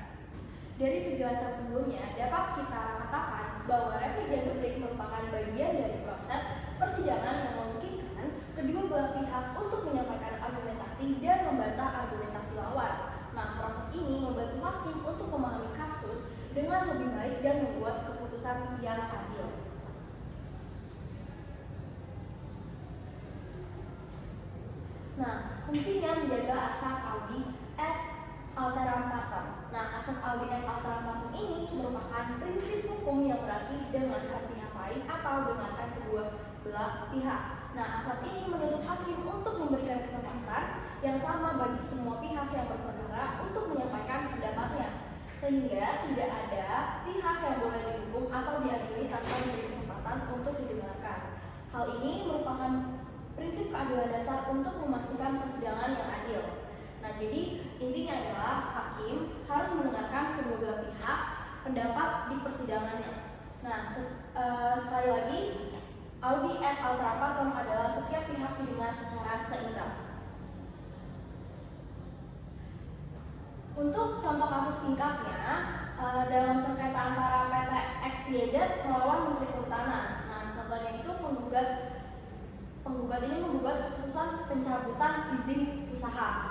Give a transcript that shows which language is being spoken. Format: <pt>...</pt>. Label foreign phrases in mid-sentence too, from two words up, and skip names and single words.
<id>Dari penjelasan sebelumnya, dapat kita katakan bahwa replik dan duplik merupakan bagian dari proses persidangan yang memungkinkan kedua belah pihak untuk menyampaikan argumentasi dan membantah argumentasi lawan. Nah, proses ini membantu hakim untuk memahami kasus dengan lebih baik dan membuat keputusan yang adil. Nah, fungsinya menjaga asas</id> <la>audi et alteram partem.</la> <id>Nah, asas</id> <la>audi et alteram partem</la> <id>ini merupakan prinsip hukum yang berarti dengarkan pihak lain atau dengarkan kedua belah pihak. Nah, asas ini menuntut hakim untuk memberikan kesempatan yang sama bagi semua pihak yang berperkara untuk menyampaikan pendapatnya, sehingga tidak ada pihak yang boleh dihukum atau diadili tanpa diberi kesempatan untuk didengarkan. Hal ini merupakan prinsip keadilan dasar untuk memastikan persidangan yang adil. Nah, jadi intinya adalah hakim harus mendengarkan kedua belah pihak pendapat di persidangannya. Nah, sekali lagi,</id> <la>audi et alteram partem</la> <id>adalah setiap pihak didengar secara seimbang. Untuk contoh kasus singkatnya, dalam sengketa antara PT XYZ melawan Menteri Kehutanan. Nah, contohnya itu penggugat ini menggugat keputusan pencabutan izin usaha.</id>